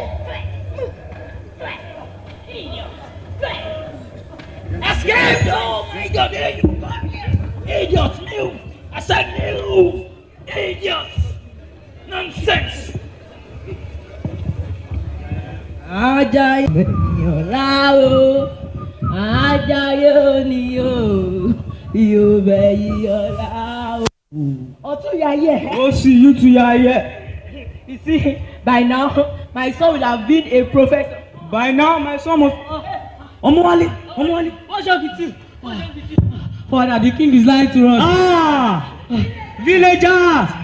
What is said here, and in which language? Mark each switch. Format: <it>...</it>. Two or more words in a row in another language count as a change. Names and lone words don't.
<en>Escape! dare you come here? Idiots, move! I said move! Idiots! Nonsense!</en> <yo>Ajayi yola o, ajayi ni o, yobe yola o.</yo> <en>Otu ya here. Oh, see you two are here. You see, by now, my son would have been a professor. By now, my son must. Omowale, what's up with you? Father, the king is lying to us. Ah! Villagers!</en>